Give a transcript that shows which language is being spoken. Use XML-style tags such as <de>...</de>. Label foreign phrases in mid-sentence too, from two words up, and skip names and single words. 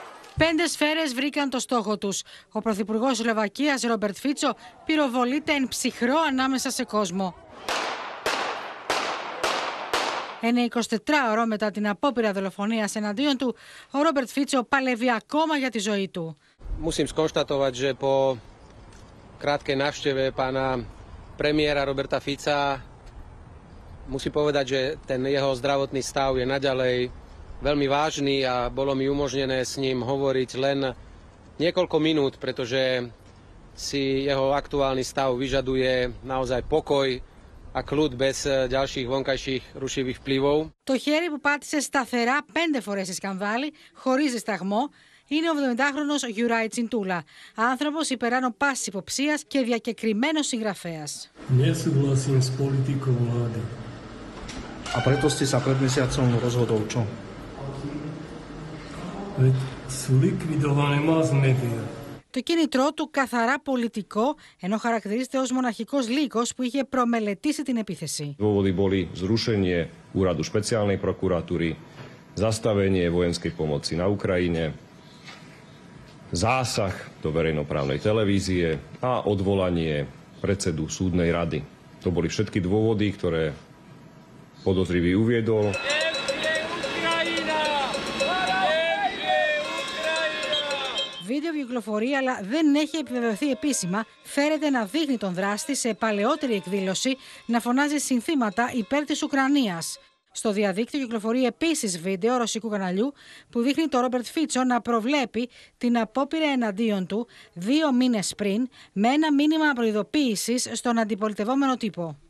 <el>5 σφαίρες βρήκαν το στόχο τους. Ο πρωθυπουργός Σλοβακίας, Ρόμπερτ Φίτσο, πυροβολείται εν ψυχρό ανάμεσα σε κόσμο. Ένα 24ωρο μετά την απόπειρα δολοφονίας εναντίον του, ο Ρόμπερτ Φίτσο παλεύει ακόμα για τη ζωή του.</el> <sk>Musím skonštatovať, že po krátkej návšteve pána premiéra Roberta Fica musím povedať, že ten jeho zdravotný stav je naďalej veľmi vážny a bolo mi umožnené s ním hovoriť len niekoľko minút, pretože si jeho aktuálny stav vyžaduje naozaj pokoj a kľud bez ďalších vonkajších rušivých vplyvov.</sk> <el>Το χέρι που πάτησε σταθερά 5 φορές στη σκανδάλη, χωρίς δισταγμό, είναι ο 70χρονος Γιουράι Τσιντούλα, άνθρωπος υπεράνω πάσης υποψίας και διακεκριμένος συγγραφέας.</el> <sk>Nesúhlasím s politikou vlády. A preto ste sa pred mesiacom rozhodol čo? Veď sú likvidované</sk> <en>mass media.</en> <el>Το κίνητρό του καθαρά πολιτικό, ενώ χαρακτηρίζεται ως μοναχικός λύκος που είχε προμελετήσει την επίθεση.</el> <sk>Dôvody boli zrušenie úradu špeciálnej prokuratúry, zastavenie vojenskej pomoci na Ukrajine, zásah do verejnoprávnej televízie a odvolanie predsedu súdnej rady. To boli všetky dôvody, ktoré podozrivý uviedol.</sk> <el>Βίντεο κυκλοφορεί, αλλά δεν έχει επιβεβαιωθεί επίσημα. Φέρεται να δείχνει τον δράστη σε παλαιότερη εκδήλωση να φωνάζει συνθήματα υπέρ της Ουκρανίας. Στο διαδίκτυο κυκλοφορεί επίσης βίντεο ρωσικού καναλιού που δείχνει τον Ρόμπερτ Φίτσο να προβλέπει την απόπειρα εναντίον του 2 μήνες πριν με ένα μήνυμα προειδοποίησης στον αντιπολιτευόμενο τύπο.</el>